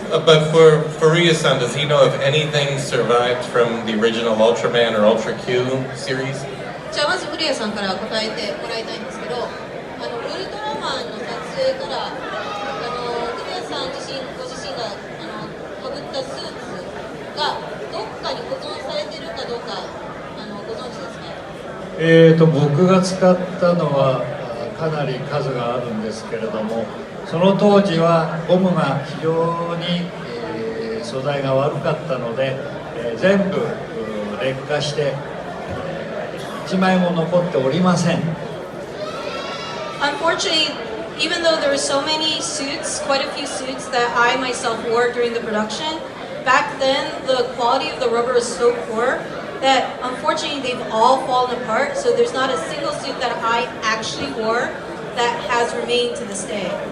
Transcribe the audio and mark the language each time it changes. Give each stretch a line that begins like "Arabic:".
English: But for Furuya-san, does he know if anything survived from the original Ultraman or Ultra Q series?
Japanese: じゃあまず古谷さんから答えてもらいたいんですけど、ウルトラマンの撮影から古谷さんご自身が被ったスーツがどっかに保存されてるかどうかご存知ですか？僕が使ったのはかなり数があるんですけれども、その当時はゴムが非常に、素材が悪かったので、全部劣化して1枚も残っておりません。
English: Unfortunately, even though there were so many suits, quite a few suits that I myself wore during the production, back then the quality of the rubber is so poor that unfortunately they've all fallen apart, so there's not a single suit that I actually wore that has remained to this day.